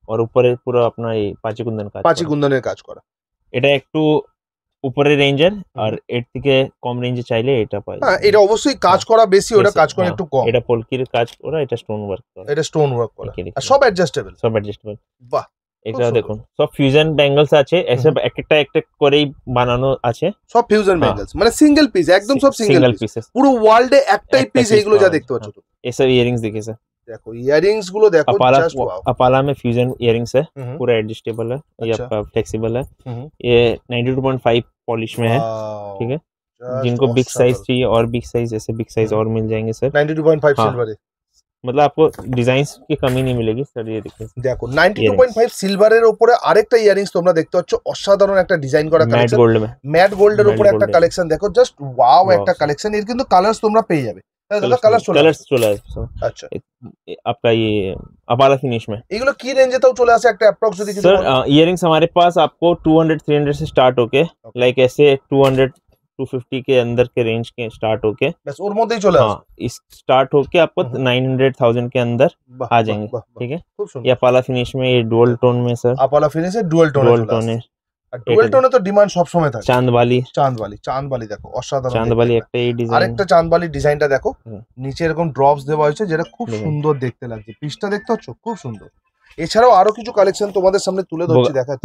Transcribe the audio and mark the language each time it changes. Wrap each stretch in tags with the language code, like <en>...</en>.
<hi>और ऊपर पूरा अपना ये पाची कुंदन काज</hi> <bn>পাঁচি কুন্দনের কাজ করা। এটা একটু উপরে রেঞ্জের, আর এর থেকে কম রেঞ্জে চাইলে এটা পাই। হ্যাঁ, এটা অবশ্যই কাজ করা বেশি, ওটা কাজ করা একটু কম। এটা পোলকির কাজ করা, এটা স্টোন ওয়ার্ক করা, এটা স্টোন ওয়ার্ক করা, আর সব অ্যাডজাস্টেবল। সব অ্যাডজাস্টেবল। বাহ, এটা দেখুন সব ফিউশন ব্যাঙ্গলস আছে, এসব একটা একটা করেই বানানো আছে। সব ফিউশন ব্যাঙ্গলস, মানে সিঙ্গেল পিস, একদম সব সিঙ্গেল পিস। পুরো ওয়ার্ল্ডে একটাই পিস এইগুলো যা দেখতে পাচ্ছ তুমি। এসব ইয়ারিংস</bn> <hi>देखिए सर। देखो इयररिंग्स गुलो देखो, जस्ट वाओ। अपाला में फ्यूजन इयरिंग्स है, पूरा एडजस्टेबल है, ये आपका फ्लेक्सिबल है। ये 92.5 पॉलिश में है, ठीक है। जिनको बिग साइज चाहिए और बिग साइज, जैसे बिग साइज और मिल जाएंगे सर। 92.5 सिल्वर है, मतलब आपको डिजाइन्स की कमी नहीं मिलेगी सर। ये देखिए</hi> <bn>देखो 92.5 সিলভারের উপরে আরেকটা ইয়ারিংস তোমরা দেখতে পাচ্ছ, অসাধারণ একটা ডিজাইন করা কালেকশন।</bn> <hi>मैट गोल्ड में,</hi> <bn>ম্যাট গোল্ডের উপরে একটা কালেকশন দেখো, জাস্ট ওয়াও একটা কালেকশন। এর কিন্তু কালারস তোমরা পেয়ে যাবে, দাদা কালারস চলে আসে। আচ্ছা,</bn> <hi>आपका ये अपाला फिनिश में</hi> <bn>এগুলো কি রেঞ্জে তাও চলে আসে একটা অ্যাপ্রক্স যদি কিছু</bn> <hi>सर।</hi> <bn>বলো?</bn> <hi>इयरिंग्स हमारे पास आपको 200-300 से स्टार्ट होके, लाइक ऐसे 200-250 के अंदर के रेंज के स्टार्ट होके,</hi> <bn>बस ওর মধ্যেই চলে আসে।</bn> <hi>इस स्टार्ट होके आपको 900,000 के अंदर आ जाएंगे, ठीक है।</hi> <bn>খুব সুন্দর।</bn> <hi>ये अपाला फिनिश में, ये डुअल टोन में सर।</hi> <bn>अपाला फिनिशে ডুয়াল টোনে</bn> <hi>डुअल</hi> <bn>চলে</bn> <hi>टोन</hi> <bn>আসে।</bn> <hi>है,</hi> <bn>আর ডুয়াল টোনে তো ডিমান্ড সব সময় থাকে।</bn> <hi>चांदवाली,</hi> <bn>চাঁদবালি দেখো অসাধারণ। चांदवाली একটা এই ডিজাইন, আরেকটা চাঁদবালি ডিজাইনটা দেখো, নিচে এরকম ড্রপস দেওয়া হয়েছে, যেটা খুব সুন্দর দেখতে লাগছে। পিসটা দেখতে পাচ্ছ, খুব সুন্দর। এছাড়াও আরো কিছু কালেকশন তোমাদের সামনে তুলে ধরছি, দেখাচ্ছি।</bn>